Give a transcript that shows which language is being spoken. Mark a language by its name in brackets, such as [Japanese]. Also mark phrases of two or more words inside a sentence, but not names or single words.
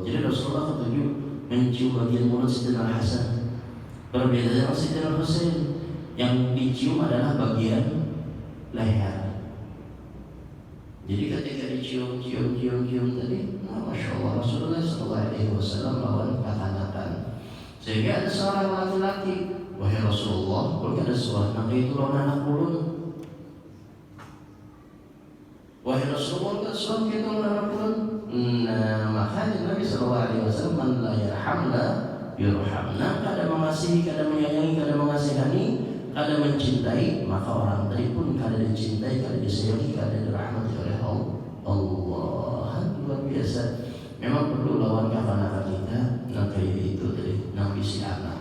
[Indonesian] Jadi Rasulullah ketujuh mencium bagian mulut Sayyidina Hasan. Berbeda dengan Sayyidina Husain, yang dicium adalah bagian leher. [Banjar] Jadi ketika dicium tadi, [Arabic] ما شاء الله, رسول الله صلى الله عليه وسلم [Banjar] lawan kekanakan. Sehingga ada seorang laki-laki, wahai Rasulullah, kalau ada seorang anak itu lawan anak ulun. Wahai Rasulullah, kalau ada seorang itu lawan anak ulun. Nah, makanya Nabi [Arabic] صلى الله عليه وسلم, من لا يرحمنا يرحمنا, [Banjar] kada mengasihi, kada menyayangi, kada mengasihani, kada mencintai, maka orang tadi pun kada dicintai, kada disayangi, kada dirahmati oleh Allah. [Indonesian] Luar biasa. [Banjar] Memang perlu lawan kekanakan kita. Nah, kayak itu tadi, nabi si anak.